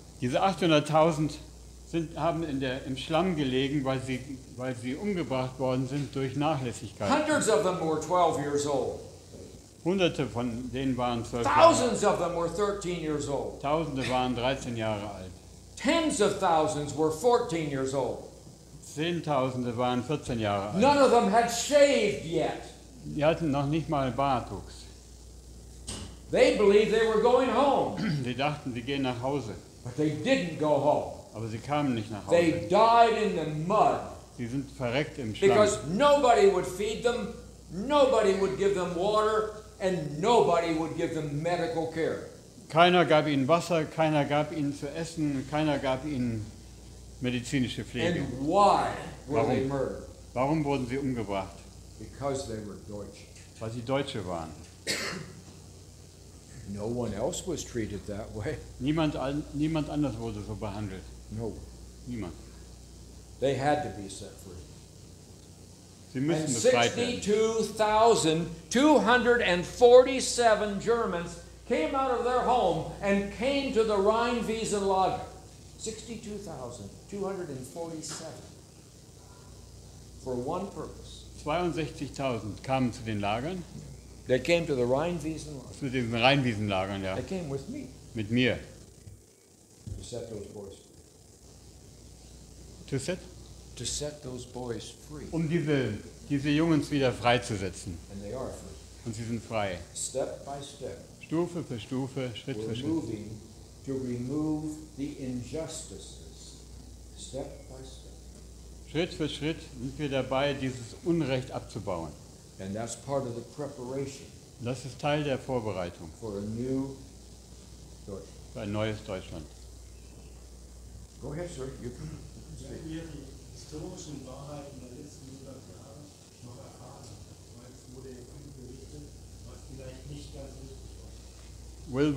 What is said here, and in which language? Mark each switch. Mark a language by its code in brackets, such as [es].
[de] Diese 800.000 haben im Schlamm gelegen, weil sie umgebracht worden sind durch Nachlässigkeit. [en] Hundreds of them were 12 years old. [de] Hunderte von denen waren 12 Jahre [en] Thousands of them were 13 years old. [de] alt. Tausende waren 13 Jahre alt. [en] Tens of thousands were 14 years old. [de] Zehntausende waren 14 Jahre alt. [en] None of them had shaved yet. [de] Die hatten noch nicht mal Bartwuchs. [en] They believed they were going home, [de] Sie dachten, sie gehen nach Hause. [en] but they didn't go home. [de] Aber sie kamen nicht nach [en] They [de] Hause. [en] died in the mud [de] Sie sind verreckt im Schlamm. [en] because nobody would feed them, nobody would give them water, and nobody would give them medical care. [de] Keiner gab ihnen Wasser, keiner gab ihnen zu essen, keiner gab ihnen medizinische Pflege. [en] And why were [de] Warum? [en] they murdered? [de] Warum wurden sie umgebracht? [en] Because they were Deutsch. [de] Weil sie Deutsche waren. [en] No one else was treated that way. [de] Niemand anders wurde so behandelt. [en] No. [de] Niemand. [en] They had to be set free. [de] Sie [en] And [de] müssen befreit werden. [en] 62,247 Germans came out of their home and came to the Rheinwiesen Lager. 62,247 for one purpose. [de] 62.000 kamen zu den Lagern, [en] They came to the Rheinwiesen Lager. [de] zu diesen Rheinwiesenlagern, ja, [en] They came with me [de] mit mir. [en] to set those boys To set? to set those boys free. [de] Um diese Jungs wieder freizusetzen. [en] And they are free. [de] Und sie sind frei. [en] Step by step, [de] Stufe für Stufe, Schritt [en] we're [de] für Schritt. [en] moving to remove the injustices. Step by step. [de] Schritt für Schritt sind wir dabei, dieses Unrecht abzubauen. [en] And that's part of the preparation [de] Das ist Teil der Vorbereitung [en] for a new Deutschland. [de] für ein neues Deutschland. [en] Go ahead, sir. You can [de] Wenn [en] speak. [de] wir die historischen Wahrheiten der letzten 100 Jahre noch erfahren, weil es wurde ja viel berichtet, was vielleicht nicht ganz richtig war.